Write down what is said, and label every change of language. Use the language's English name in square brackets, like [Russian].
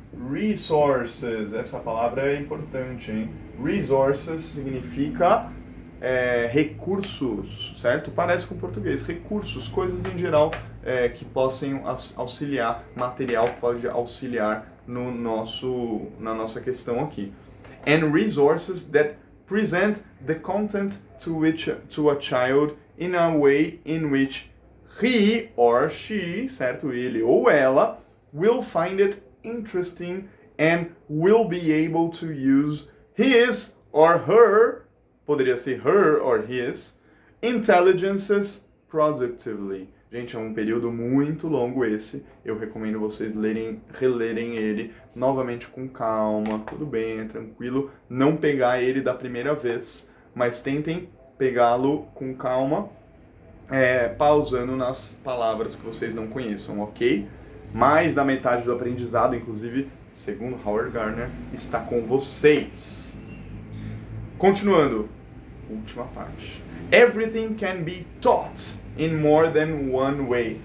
[Portuguese] Resources, essa palavra é importante, hein? Resources significa recursos, certo? Parece com português. Recursos, coisas em geral que possam auxiliar, material que pode auxiliar na nossa questão aqui. [English] And resources that present the content to a child in a way in which he or she, [Portuguese] certo? Ele ou ela, [English] will find it interesting and will be able to use his or her, [Portuguese] poderia ser [English] her or his, intelligences productively. [Portuguese] Gente, é um período muito longo esse. Eu recomendo vocês relerem ele novamente com calma. Tudo bem, é tranquilo. Não pegar ele da primeira vez, mas tentem pegá-lo com calma, pausando nas palavras que vocês não conheçam, ok? Mais da metade do aprendizado, inclusive, segundo Howard Gardner, está com vocês. Continuando, última parte. [English] Everything can be taught in more than one way.